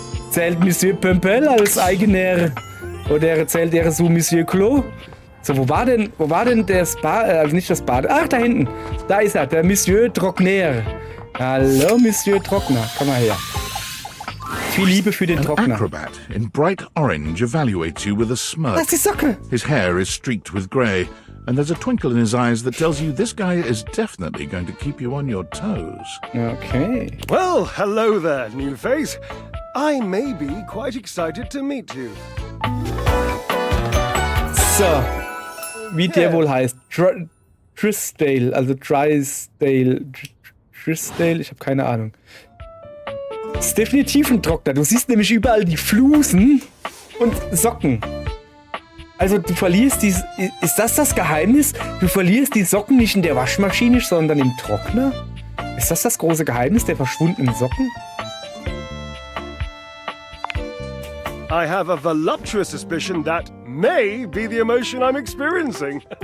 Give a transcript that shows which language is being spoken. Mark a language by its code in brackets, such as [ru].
[de] Zählt Monsieur Pempel als eigener... Oder zählt er so Monsieur Clos? So, wo war denn der Spa... Also nicht das Bad... Ach, da hinten. Da ist er, der Monsieur Trockner. Hallo, Monsieur Trockner. Komm mal her. Viel Liebe für den Trockner. [en] An acrobat in bright orange evaluates you with a smirk. [de] Das ist die Socke. [en] His hair is streaked with grey, and there's a twinkle in his eyes that tells you this guy is definitely going to keep you on your toes. Okay. Well, hello there, new face. I may be quite excited to meet you. [de] So, wie der wohl heißt. Trisdale, also Trisdale, ich habe keine Ahnung. Das ist definitiv ein Trockner. Du siehst nämlich überall die Flusen und Socken. Also du verlierst die... Ist das Geheimnis? Du verlierst die Socken nicht in der Waschmaschine, sondern im Trockner? Ist das große Geheimnis der verschwundenen Socken? [en] I have a voluptuous suspicion that may be the emotion I'm experiencing.